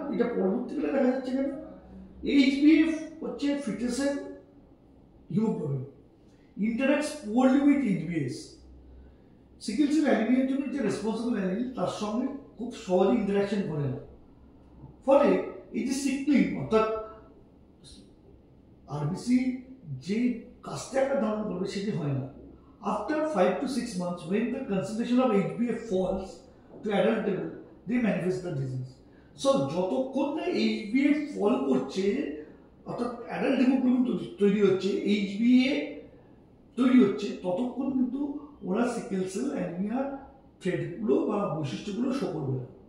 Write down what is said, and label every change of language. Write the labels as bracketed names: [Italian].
[Bangla] এটা পরবর্তীকালে দেখা যাচ্ছে কেন? এইচবিএফ হচ্ছে ফিটাসের haemoglobin, [English] Interacts poorly with HbS. [Bangla] Sickle cell অ্যানিমিয়ার জন্য যে রেসপন্সিবল অ্যালিল, তার সঙ্গে খুব সহজে ইন্টারাকশন করে না, ফলে এই যে সিকলিং, অর্থাৎ আরবিসি যে কাজটা একটা ধারণ করবে সেটি হয় না। [English] আফটার 5 to 6 months, when the concentration of HbF falls to adult level, they manifest the disease. [Bangla] So যতক্ষণ না HbF ফল করছে, অর্থাৎ অ্যাডাল্ট হিমোগ্লোবিন তৈরি হচ্ছে, HbA তৈরি হচ্ছে, ততক্ষণ কিন্তু ওরা সিকেল সেল অ্যানিমিয়ার ট্রেটগুলো বা বৈশিষ্ট্যগুলো শো করবে না।